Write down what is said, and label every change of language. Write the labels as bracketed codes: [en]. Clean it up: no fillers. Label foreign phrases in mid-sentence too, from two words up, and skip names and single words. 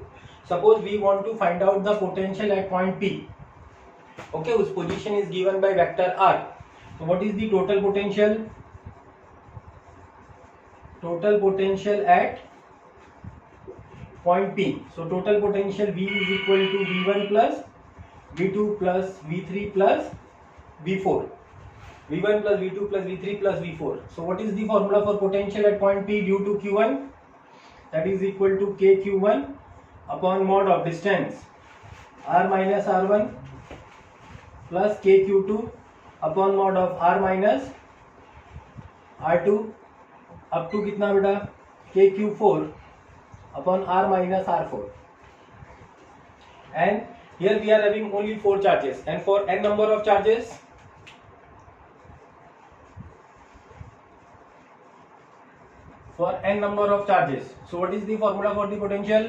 [en] Suppose we want to find out the potential at point P. Okay, whose position is given by vector r. So what is the total potential? Total potential at point P. So total potential V is equal to V1 plus V2 plus V3 plus V4. V1 plus V2 plus V3 plus V4. So what is the formula for potential at point P due to Q1? That is equal to KQ1 upon mod of distance R minus R1 plus KQ2 upon mod of R minus R2 up to [hi] कितना बेटा [en] KQ4 upon R minus R4. And here we are having only 4 charges, and for n number of charges, so what is the formula for the potential?